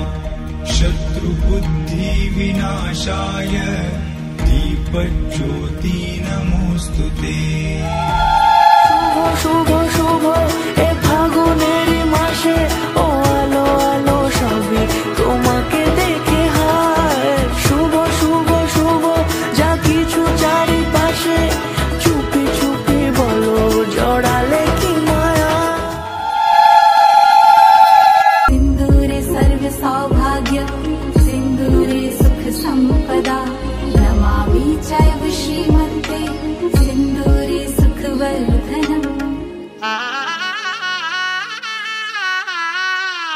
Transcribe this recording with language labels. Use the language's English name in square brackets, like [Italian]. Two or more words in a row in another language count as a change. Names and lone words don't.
[Sanskrit] शत्रुबुद्धिविनाशाय दीपज्योति नमोस्तुते। [Bangla] শুভ শুভ এ ফাগুনেরই মাসে, ও আলো আলো সবই তোমাকে দেখে হায়, শুভ শুভ শুভ যা কিছু চারিপাশে, চুপি চুপি বলো জড়ালে কি মায়া। [Sanskrit] सिन्दूरे सर्व सौभाग्य सिन्दूरे सुख संपदा नमामि चैव श्रीमन्ते सिन्दूरे सुखवर्धनम्।